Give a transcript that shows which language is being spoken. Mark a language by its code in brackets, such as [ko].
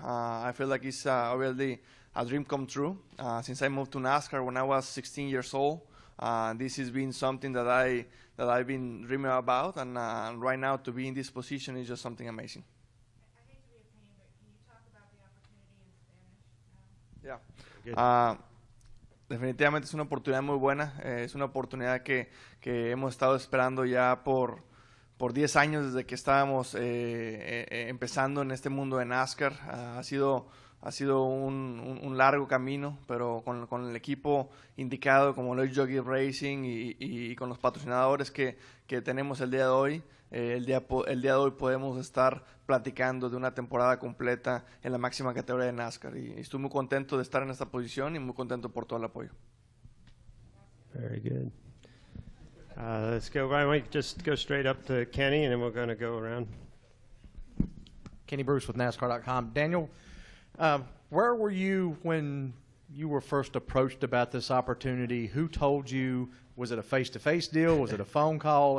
[en] I feel like it's obviously a dream come true. Since I moved to NASCAR when I was 16 years old, this has been something that I've been dreaming about, and right now to be in this position is just something amazing. I hate to be a pain, but can you talk about the opportunity in Spanish? Yeah. [es] Definitivamente es una oportunidad muy buena. Es una oportunidad que hemos estado esperando ya por 10 años desde que estábamos empezando en este mundo de NASCAR. Ha sido un largo camino, pero con el equipo indicado como lo es Joe Gibbs Racing y con los patrocinadores que tenemos el día de hoy, el día de hoy podemos estar platicando de una temporada completa en la máxima categoría de NASCAR. Y estoy muy contento de estar en esta posición y muy contento por todo el apoyo. [en] Very good. Let's go. Why don't we just go straight up to Kenny, and then we're going to go around. Kenny Bruce with NASCAR.com. Daniel, where were you when you were first approached about this opportunity? Who told you? Was it a face-to-face deal? Was it a phone call?